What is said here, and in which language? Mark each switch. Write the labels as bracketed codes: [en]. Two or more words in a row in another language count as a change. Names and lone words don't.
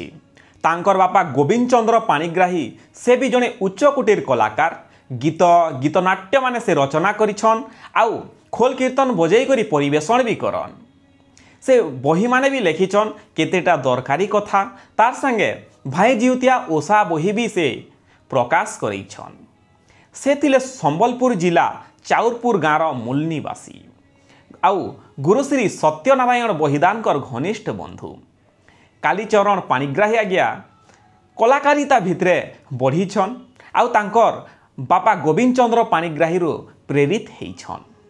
[spv] ତାଙ୍କର ବାପା ଗୋବିନ୍ଦ ଚନ୍ଦ୍ର ପାଣିଗ୍ରାହୀ ସେ ଭି ଜଡ଼େ ଉଚ୍ଚ କୋଟୀର କଳାକାର ଗୀତନାଟ୍ୟ ମାନେ ସେ ରଚନା କରିଛନ୍ ଆଉ ଖୋଲ କୀର୍ତ୍ତନ ବଜାଇ କରି ପରିବେଷଣ ଭି କରନ୍। ସେ ବହି ମାନେ ଭି ଲେଖିଛନ୍ କେତେଟା ଦରକାରୀ କଥା ତାର ସଙ୍ଗେ ଭାଇ ଜିଉତିଆ ଓଷା ବହି ଭି ସେ ପ୍ରକାଶ କରିଛନ୍। ସେ ଥିଲେ ସମ୍ବଲପୁର ଜିଲ୍ଲା ଚାଉରପୁର ଗାଁର ମୂଳ ନିବାସୀ ଆଉ ଗୁରୁଶ୍ରୀ ସତ୍ୟନାରାୟଣ ବହିଦାନକର ଘନିଷ୍ଠ ବନ୍ଧୁ। କାଳୀଚରଣ ପାଣିଗ୍ରାହୀ ଆଜ୍ଞା କଳାକାରିତା ଭିତରେ ବଢ଼ିଛନ୍ ଆଉ ତାଙ୍କର ବାପା ଗୋବିନ୍ଦ ଚନ୍ଦ୍ର ପାଣିଗ୍ରାହୀ ପ୍ରେରିତ ହେଇଛନ୍।